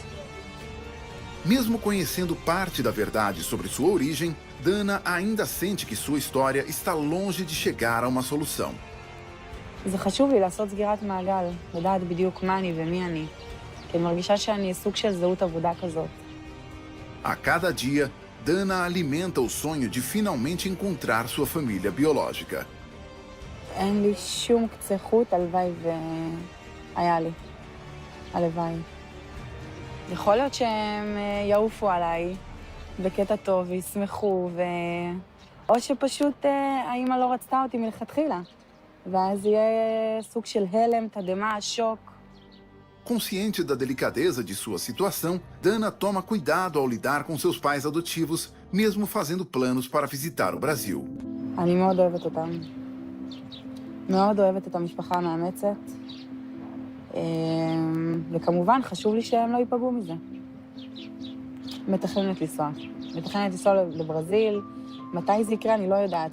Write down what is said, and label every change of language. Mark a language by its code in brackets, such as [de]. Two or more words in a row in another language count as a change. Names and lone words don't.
[pt] Mesmo conhecendo parte da verdade sobre sua origem, Dana ainda sente que sua história está longe de chegar a uma solução. [he] זה חשוב לי לעשות סגירת מעגל, לדעת בדיוק מה אני ומי אני, כי אני מרגישה שאני סוג של זהות עבודה כזאת. [pt] A cada dia, Dana alimenta o sonho de finalmente encontrar sua família biológica. [he] אין לי שום קצה חוט, הלוואי והיה לי. הלוואי. יכול להיות שהם יעופו עליי בקטע טוב וישמחו, או שפשוט האמא לא רצתה אותי מלכתחילה. ואז יהיה סוג של הלם, תדמה, שוק. [pt] Consciente da delicadeza de sua situação, Dana toma cuidado ao lidar com seus pais adotivos, mesmo fazendo planos para visitar o Brasil. [he] אני מאוד אוהבת אותם. מאוד אוהבת את המשפחה המאמצת. וכמובן, חשוב לי שהם לא ייפגעו מזה. מתכננת לנסוע לברזיל. מתי זה יקרה, אני לא יודעת.